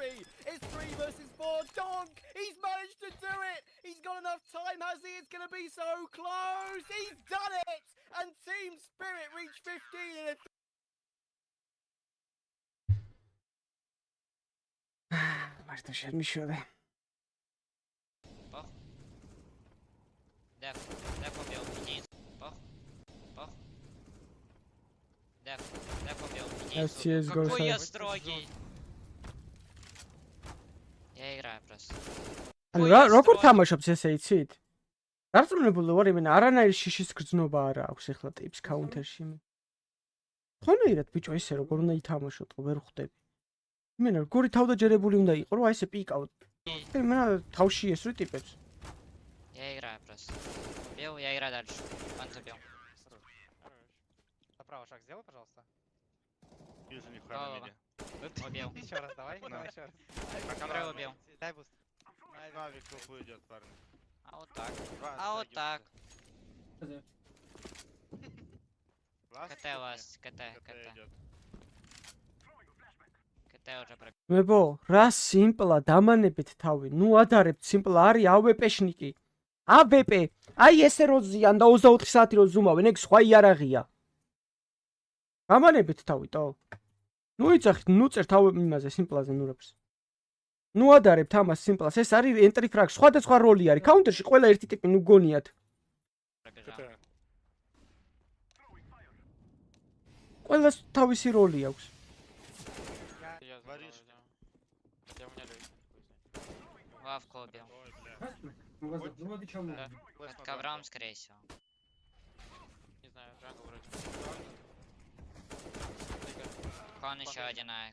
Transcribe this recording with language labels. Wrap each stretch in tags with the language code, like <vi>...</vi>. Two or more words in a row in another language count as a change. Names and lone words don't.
<en>It's 3 versus 4. Donk, he's managed to do it. He's got enough time, has he? It's going to be so close. He's done it. And Team Spirit reached 15 in a Marta Shermishode.</en> <ru>Def убил. Единиц. Пох. Def убил. Единицу. Какой я строгий. Я играю просто.</ru> <ka>როგორ თამაშობს ესე იცით? დარწმუნებული ვარ, იმენა არანაირი შიშის გრძნობა არ აქვს ახლა ტიპს კაუნტერში. ხონერად ბიჭო ესე როგორ უნდა ითამაშოთ, ვერ ხვდები. იმენა როგორი თავდაჯერებული უნდა იყო, რომ აი ესე პიკავთ. იმენა თავში ესრე ტიპებს.</ka> <ru>Я играю просто. Убил, я играю дальше. Он убил. Направо шаг сделай, пожалуйста. Вижу нихуя на миде. Убил. Еще раз, давай еще раз. Который убил. Дай буст. Навик плохо уйдет, парни. А вот так. А вот так. КТ у вас, КТ. КТ уже пробил.</ru> <ka>მებო, რა სიმპლა დამანებით თავი. ნუ ადარებთ სიმპლა არის AWP-შნიკი. AWP. აი ესე რო ზიან და 24 საათი რო ზუმავენ, ეგ სხვა იარაღია. დამანებით თავი, ტო. ნუ იცახით, ნუ წერთ AWP იმაზე სიმპლაზე ნურებს. ნუ ადარებთ ამას სიმპლას. ეს არის</ka> <en>entry frag,</en> <ka>სხვადასხვა როლი არის. კაუნტერში ყველა ერთი ტიპი ნუ გონიათ. ყველას თავისი როლი აქვს.</ka> <ru>Лавку убил. Под ковром, скорее всего. Не знаю, Джангл вроде. Кон еще один аек.</ru>